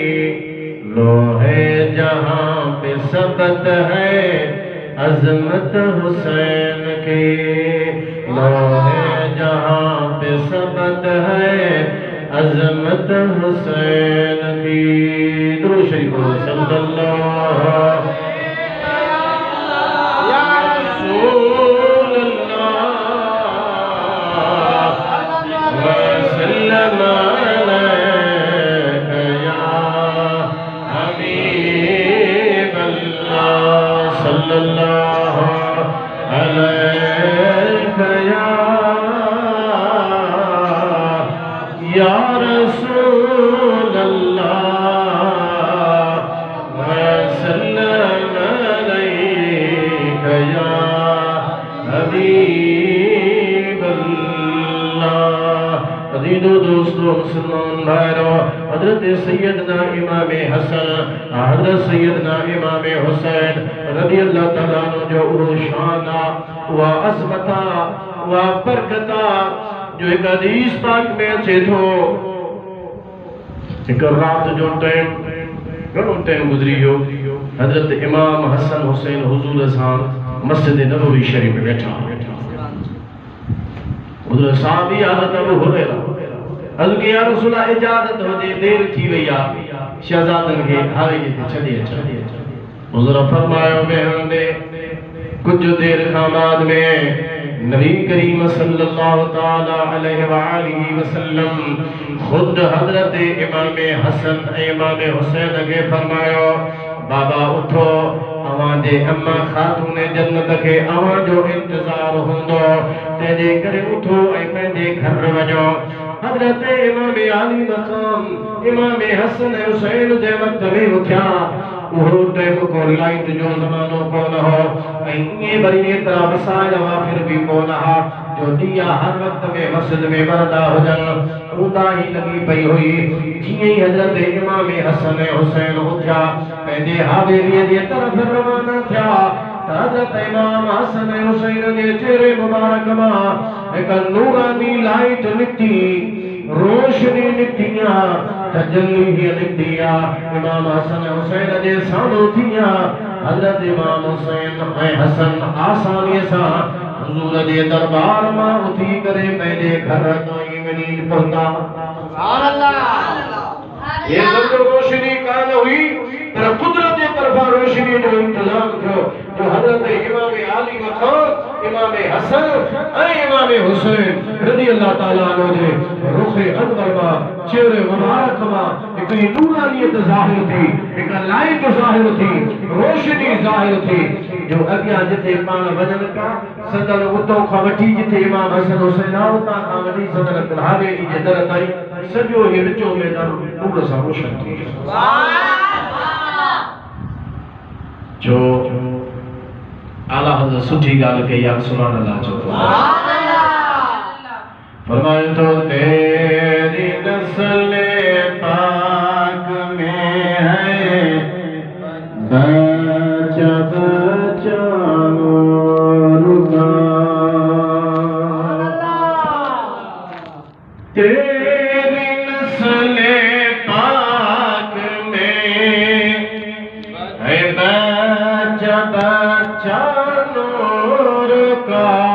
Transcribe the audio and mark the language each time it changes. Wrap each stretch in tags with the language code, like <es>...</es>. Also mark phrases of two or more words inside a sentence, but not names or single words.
<ur>لوح جہاں پہ ثبت ہے عظمت حسین کی، لوح جہاں پہ ثبت ہے عظمت حسین کی.</ur> <ar>درود شريف صلى الله يا رسول الله وسلم عليك يا حبيب الله صلى الله عليك يا رسول الله وسلم عليك يا حبيب الله.</ar> <sd>अज़ीज़ो दोस्तों मुसलमान भाइयों, हज़रत सैयदना इमाम हसन, हज़रत सैयदना इमाम हुसैन</sd> <ar>رضي الله تعالى عنه</ar> <sd>जो शाना व अज़मता व बरकता जो एक हदीस पाक में अचे थो। एक रात जो टाइम घणो टाइम गुज़री वियो, हज़रत इमाम हसन हुसैन हुज़ूर सां मस्जिद नबवी शरीफ में वेठा। हुज़ूर साहबी हालत अबू हुरैरा हज़रत या रसूल इजाज़त हुजे, देर थी वई आ, शहज़ादन खे हावेली ते छॾे अचो। हुज़ूर फरमायो वेहंदे कुछ देर खां बाद में नबी करीम</sd> <ar>صلى الله تعالى عليه وآله وسلم</ar> <sd>खुद हजरत इमाम हसन इमाम हुसैन के फरमायो, बाबा उठो, अवांजे अम्मा खातून जन्नत के अवां जो इंतजार होंदो, तेजे करे उठो ऐं पंहिंजे घर वञो। हजरत इमाम आली मकाम इमाम हसन हुसैन जे वक्त में उठा। वो टाइम को लाइट जो ज़मानो कोन हो, ऐं वरी एतिरा वसाइल हुआ फिर भी कोन हा जो दिया हर वक्त में मस्जिद में बरदा हुजनि। ऊंदा ही लगी पई हुई। जीअं ही हजरत इमाम हसन हुसैन उठा पंहिंजे हवेलीअ जे तरफ़ रवाना थिया, हजरत इमाम हसन हुसैन जे चेहरे मुबारक मां हिक नूरानी लाइट निकती, रोशनी निकती, तजल्ली निकती। इमाम हसन हुसैन जे साम्हूं थिया। हजरत इमाम हुसैन ऐं हसन आसानी सां हुजूर जे दरबार मां उथी करे पंहिंजे घर ताईं वञी पहुता।</sd> <ar>سبحان الله.</ar> <sd>ये सब रोशनी कान हुई, पर कुदरत जे तरफा रोशनी जो इंतजाम थियो जो हजरत इमाम आली मकाम इमाम हसन ऐं इमाम हुसैन</sd> <ar>رضي الله تعالى عنه</ar> <sd>जे रुख़ अनवर मां चेहरे मुबारक मां हिकिड़ी नूरानियत ज़ाहिर थी, हिक लाइट ज़ाहिर थी, रोशनी ज़ाहिर थी जो अॻियां जिथे पाण वञनि पिया सदर उतो खां वठी जिथे इमाम हसन हुसैन आहे उतां खां वठी सदर हवेली जे दर ताईं सॼो ही विचो मैदान नूर सां रोशन थी वियो। जो आला हज़रत सुठी ॻाल्हि कई आहे,</sd> <ar>سبحان الله</ar> <sd>चओ।</sd> <ur>فرمایا تو تیری نسل پاک میں ہے بچہ بچہ نور کا، تیری نسل پاک میں ہے بچہ بچہ نور کا,</ur>